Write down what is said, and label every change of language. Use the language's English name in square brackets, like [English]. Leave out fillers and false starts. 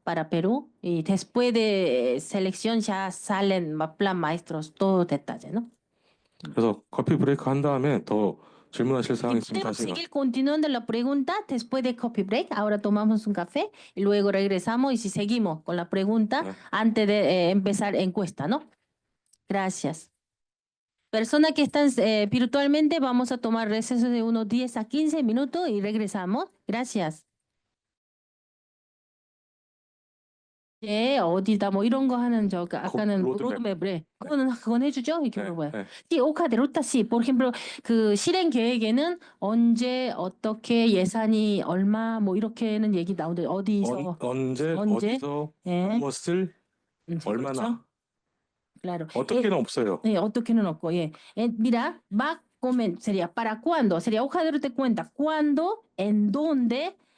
[Spanish] Para Perú y después de selección ya salen plan maestros, todo detalle, ¿no? [Korean] 그래서 커피 브레이크 한 다음에 더 질문하실 사항 있으면 [Spanish] Podemos [Korean] 다시 [Spanish] seguir continuando la pregunta después de coffee break. Ahora tomamos un café y luego regresamos y si seguimos con la pregunta antes de empezar encuesta, ¿no? Gracias. Personas que están virtualmente, vamos a tomar receso de unos 10 a 15 minutos y regresamos. Gracias. [Korean] 어디다 뭐 이런 거 하는 아까는 로드맵에 그건 해주죠? 이렇게 물어봐요. [Spanish] Sí, hoja de ruta, sí. Por ejemplo, [Korean] 그 실행 계획에는 언제 어떻게 예산이 얼마 뭐 이렇게는 얘기 나오는데 어디서 언제 어디서 무엇을 얼마나 그렇죠? [Spanish] Claro. [Korean] 어떻게는 없어요. 어떻게는 없고 예. [Spanish] Mira, sería para cuándo, sería hoja de ruta de cuenta, cuándo, en dónde.